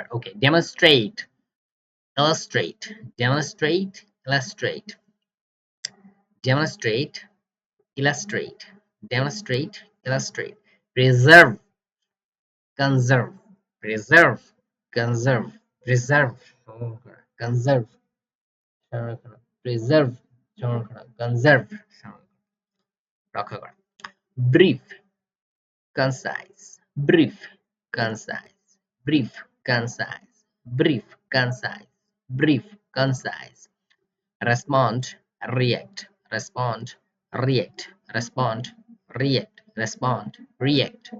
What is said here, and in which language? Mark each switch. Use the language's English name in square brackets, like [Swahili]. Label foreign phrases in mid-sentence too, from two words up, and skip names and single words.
[English] Okay, demonstrate, illustrate, demonstrate, illustrate, demonstrate, illustrate, demonstrate, illustrate. Preserve, conserve, preserve, conserve, preserve, conserve, preserve, conserve, [Bangla] রক্ষা করা। [English] Brief, concise, brief, concise, brief, concise, brief, concise, brief, concise. Respond, react, respond, react, respond, react, respond, react.